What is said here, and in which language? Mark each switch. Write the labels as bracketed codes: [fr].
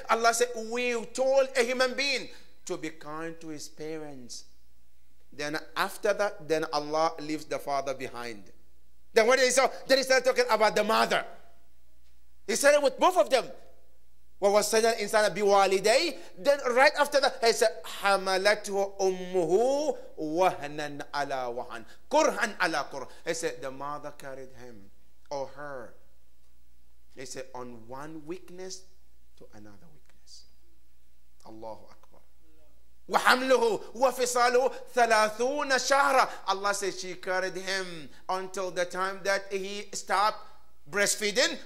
[en] Allah said, we told a human being to be kind to his parents. Then after that, then Allah leaves the father behind. Then what is it? Then he started talking about the mother. He said it with both of them. [ar] وَوَصَّيْنَا الْإِنسَانَ بِوَالِدَيْهِ. [en] Then right after that, he said, [ar] حَمَلَتْهُ أُمُّهُ وَهْنًا عَلَى وَهْنٍ كُرْهًا عَلَى كُرْهٍ. [en] He said, the mother carried him or her. He said, on one weakness to another weakness. [ar] Allahu Akbar. وَحَمْلُهُ وَفِصَالُهُ 30 شَهْرًا. [en] Allah says she carried him until the time that he stopped breastfeeding.